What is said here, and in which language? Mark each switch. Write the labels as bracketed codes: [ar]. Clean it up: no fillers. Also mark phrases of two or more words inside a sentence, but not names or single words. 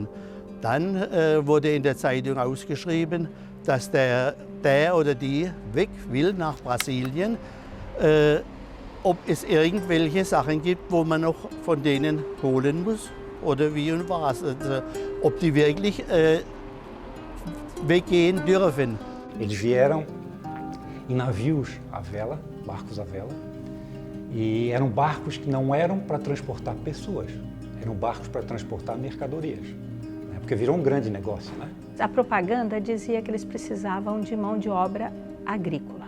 [de] Dann wurde in der Zeitung ausgeschrieben, dass der oder die weg will nach Brasilien. Ob es irgendwelche Sachen gibt, wo man noch von denen holen muss oder wie und was. Also, ob die wirklich weggehen dürfen. [pt] Eles vieram em navios à vela, barcos à vela, e eram barcos que não eram para transportar pessoas, eram barcos para transportar mercadorias, né? Porque virou um grande negócio, né? A propaganda dizia que eles precisavam de mão de obra agrícola.